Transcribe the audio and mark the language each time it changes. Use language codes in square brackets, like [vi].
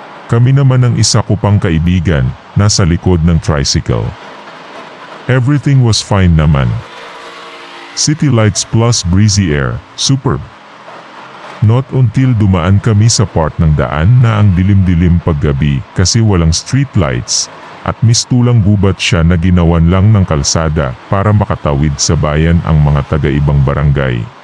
[tl] Kami naman ang isa ko pang kaibigan, nasa likod ng tricycle. [en] Everything was fine naman. City lights plus breezy air, superb. Not until [tl] dumaan kami sa part ng daan na ang dilim-dilim paggabi kasi walang street lights, at mistulang gubat siya na ginawan lang ng kalsada para makatawid sa bayan ang mga taga-ibang barangay.